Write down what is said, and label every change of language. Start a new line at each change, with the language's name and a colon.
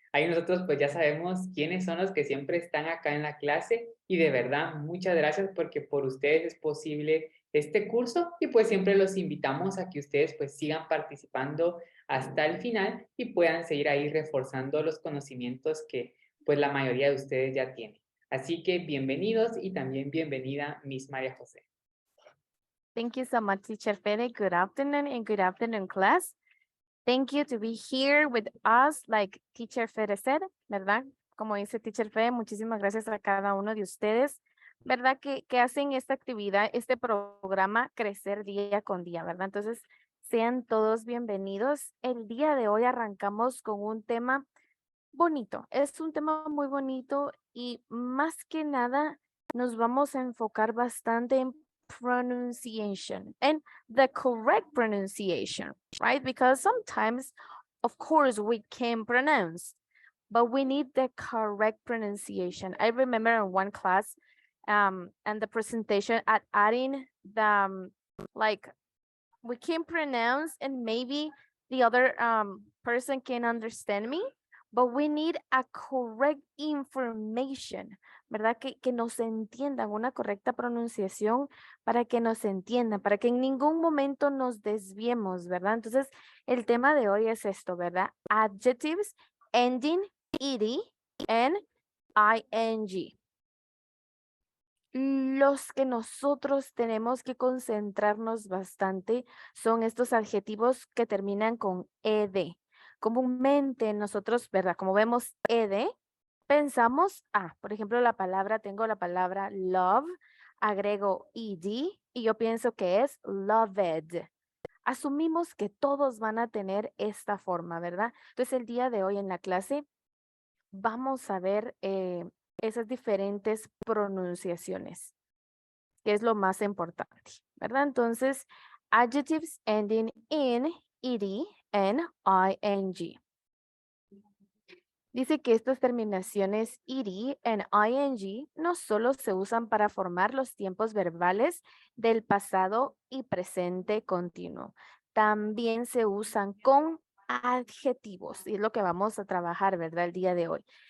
Spanish: Ahí nosotros pues ya sabemos quiénes son los que siempre están acá en la clase y de verdad muchas gracias porque por ustedes es posible este curso y pues siempre los invitamos a que ustedes pues sigan participando hasta el final y puedan seguir ahí reforzando los conocimientos que pues la mayoría de ustedes ya tienen. Así que bienvenidos y también bienvenida Miss María José.
English: Thank you so much, Teacher Fede. Good afternoon and good afternoon, class. Thank you to be here with us, like Teacher Fede said,
Spanish: ¿verdad? Como dice Teacher Fede, muchísimas gracias a cada uno de ustedes, ¿verdad? Que hacen esta actividad, este programa crecer día con día, ¿verdad? Entonces, sean todos bienvenidos. El día de hoy arrancamos con un tema bonito. Es un tema muy bonito y más que nada nos vamos a enfocar bastante en
English: pronunciation and the correct pronunciation, right? Because sometimes, of course, we can pronounce, but we need the correct pronunciation. I remember in one class and the presentation at adding the, like, we can pronounce and maybe the other person can understand me, but we need a correct information,
Spanish: ¿verdad? Que nos entiendan, una correcta pronunciación para que nos entiendan, para que en ningún momento nos desviemos, ¿verdad? Entonces, el tema de hoy es esto, ¿verdad?
English: Adjectives ending ed and ing.
Spanish: Los que nosotros tenemos que concentrarnos bastante son estos adjetivos que terminan con ed. Comúnmente nosotros, ¿verdad? Como vemos ed, pensamos, por ejemplo, tengo la palabra love, agrego ed y yo pienso que es loved. Asumimos que todos van a tener esta forma, ¿verdad? Entonces el día de hoy en la clase vamos a ver esas diferentes pronunciaciones, que es lo más importante, ¿verdad?
English: Entonces, adjectives ending in ed and ing.
Spanish: Dice que estas terminaciones ed and ing no solo se usan para formar los tiempos verbales del pasado y presente continuo, también se usan con adjetivos, y es lo que vamos a trabajar, ¿verdad? El día de hoy.